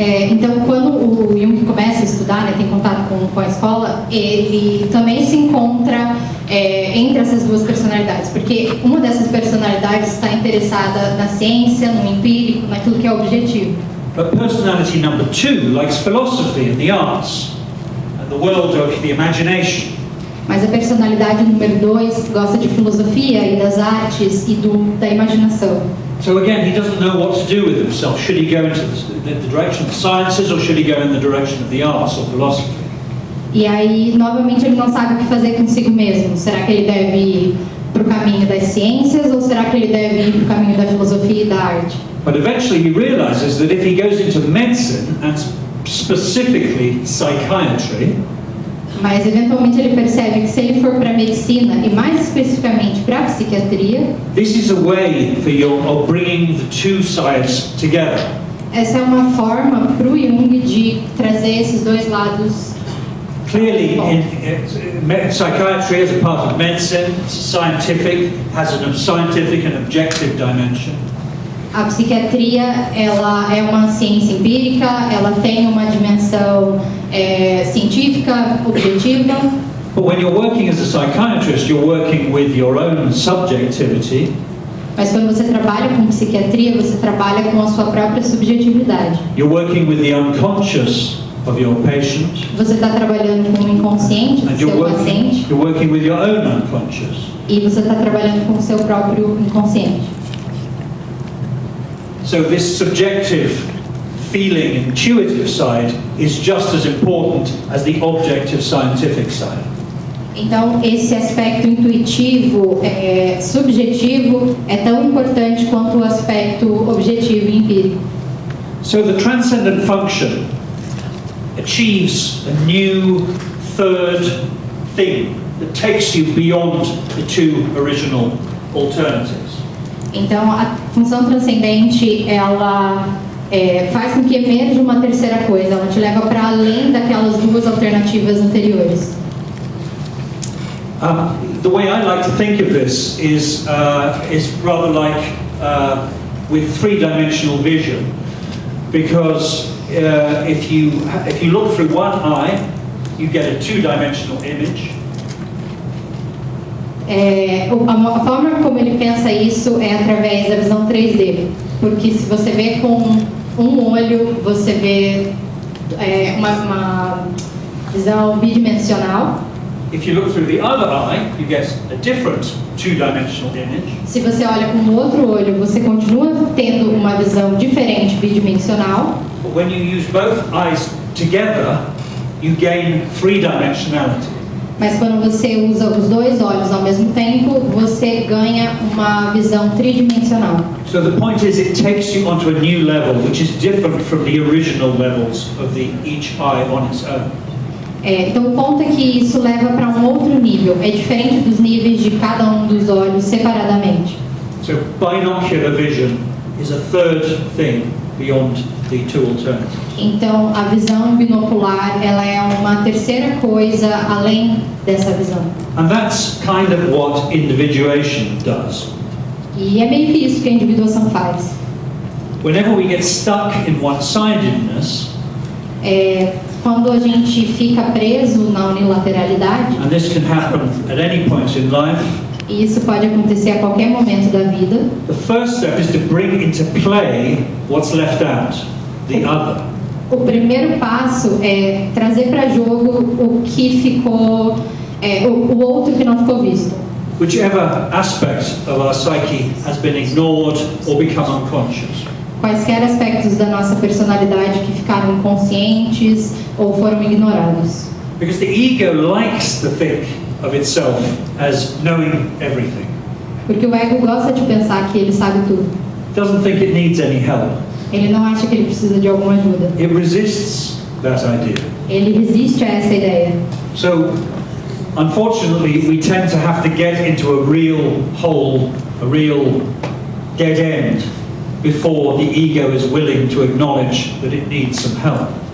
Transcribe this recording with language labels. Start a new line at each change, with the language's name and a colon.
Portuguese: Então, quando o Jung começa a estudar, né, tem contato com a escola, ele também se encontra entre essas duas personalidades, porque uma dessas personalidades está interessada na ciência, no empírico, naquilo que é objetivo.
English: But personality number 2 likes philosophy and the arts and the world of the imagination.
Portuguese: Mas a personalidade número 2 gosta de filosofia e das artes e da imaginação.
English: So again, he doesn't know what to do with himself? Should he go into the direction of the sciences, or should he go in the direction of the arts or philosophy?
Portuguese: E aí, novamente, ele não sabe o que fazer consigo mesmo. Será que ele deve ir para o caminho das ciências ou será que ele deve ir para o caminho da filosofia e da arte?
English: But eventually he realizes that if he goes into medicine, and specifically psychiatry,
Portuguese: mas eventualmente ele percebe que se ele for para a medicina e mais especificamente para a psiquiatria,
English: this is a way of bringing the two sides together.
Portuguese: Essa é uma forma para o Jung de trazer esses dois lados.
English: Clearly, psychiatry as a part of medicine, scientific, has a scientific and objective dimension.
Portuguese: A psiquiatria, ela é uma ciência empírica, ela tem uma dimensão científica, objetiva.
English: But when you're working as a psychiatrist, you're working with your own subjectivity.
Portuguese: Mas quando você trabalha com psiquiatria, você trabalha com a sua própria subjetividade.
English: You're working with the unconscious of your patient.
Portuguese: Você está trabalhando com o inconsciente do seu paciente.
English: You're working with your own unconscious.
Portuguese: E você está trabalhando com o seu próprio inconsciente.
English: So this subjective, feeling, intuitive side is just as important as the objective scientific side.
Portuguese: Então, esse aspecto intuitivo, subjetivo, é tão importante quanto o aspecto objetivo e empírico.
English: So the transcendent function achieves a new third thing that takes you beyond the two original alternatives.
Portuguese: Então, a função transcendente, ela faz com que emerja uma terceira coisa, ela te leva para além daquelas duas alternativas anteriores.
English: The way I like to think of this is rather like with three-dimensional vision, because if you look through one eye, you get a two-dimensional image.
Portuguese: A forma como ele pensa isso é através da visão 3D, porque se você vê com um olho, você vê uma visão bidimensional.
English: If you look through the other eye, you get a different two-dimensional image.
Portuguese: Se você olha com o outro olho, você continua tendo uma visão diferente bidimensional.
English: But when you use both eyes together, you gain three-dimensionality.
Portuguese: Mas quando você usa os dois olhos ao mesmo tempo, você ganha uma visão tridimensional.
English: So the point is, it takes you onto a new level, which is different from the original levels of each eye on its own.
Portuguese: Então o ponto é que isso leva para um outro nível, é diferente dos níveis de cada um dos olhos separadamente.
English: So binocular vision is a third thing beyond the two alternatives.
Portuguese: Então a visão binocular, ela é uma terceira coisa além dessa visão.
English: And that's kind of what individuation does.
Portuguese: E é meio que isso que a individuação faz.
English: Whenever we get stuck in one-sidedness,
Portuguese: quando a gente fica preso na unilateralidade,
English: and this can happen at any point in life,
Portuguese: e isso pode acontecer a qualquer momento da vida,
English: the first step is to bring into play what's left out, the other.
Portuguese: O primeiro passo é trazer para jogo o que ficou, o outro que não ficou visto.
English: Whichever aspect of our psyche has been ignored or become unconscious.
Portuguese: Quaisquer aspectos da nossa personalidade que ficaram inconscientes ou foram ignorados.
English: Because the ego likes to think of itself as knowing everything.
Portuguese: Porque o ego gosta de pensar que ele sabe tudo.
English: It doesn't think it needs any help.
Portuguese: Ele não acha que ele precisa de alguma ajuda.
English: It resists that idea.
Portuguese: Ele resiste a essa ideia.
English: So, unfortunately, we tend to have to get into a real hole, a real dead end, before the ego is willing to acknowledge that it needs some help.